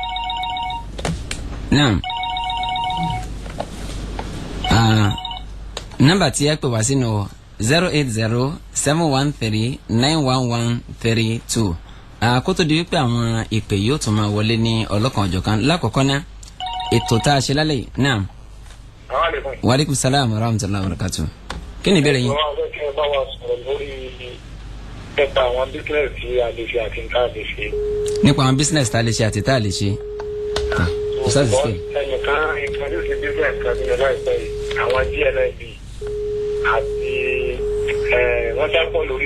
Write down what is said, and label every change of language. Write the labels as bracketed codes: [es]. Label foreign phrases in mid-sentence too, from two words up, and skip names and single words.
[yo] naam nọ́mbà tí ẹ pè wá sí ní 08071391132 kótó di wípé àwọn ìpè yóò tún máa wọlé ní ọlọ́kan ọ̀jọ̀kan lákọ̀ọ́kọ́ náà ètò tá a ṣe lálẹ́ yìí náà. [ar] وعليكم السلام ورحمة الله وبركاته. [yo] kí ni ìbéèrè yín. wọ́n á fẹ́ kí ẹ bá wa sọ̀rọ̀ lórí nípa àwọn bísíǹnẹ̀sì tí a lè ṣe àti tá a lè ṣe. nípa àwọn bísíǹnẹ̀sì tá a lè ṣe àti tá a lè ṣe. ẹnìkan [en] introduce business [yo] kan nínú láìpẹ́ yìí àwọn GNIB àti wọ́n ṣàpọ̀ lórí.